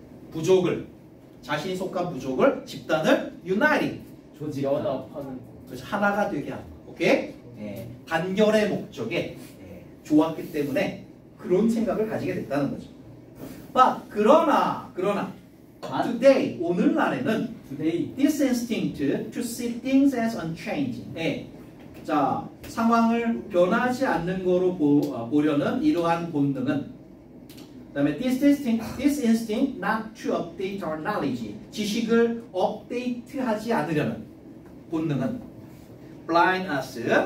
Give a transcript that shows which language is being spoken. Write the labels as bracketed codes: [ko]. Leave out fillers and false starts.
[ko] 부족을, 자신이 속한 부족을, 집단을 [en] uniting. [ko] 연합하는 거. 그래서 하나가 되게 하는 거. 오케이? 단결의 목적에 좋았기 때문에 그런 생각을 가지게 됐다는 거죠. [en] But [ko] 그러나 [en] today [ko] 오늘날에는 [en] today this instinct to see things as unchanging. [ko] 자, 상황을 변하지 않는 거로 보려는 이러한 본능은 그다음에 [en] this instinct not to update our knowledge. [ko] 지식을 업데이트하지 않으려는 본능은 [en] blind us.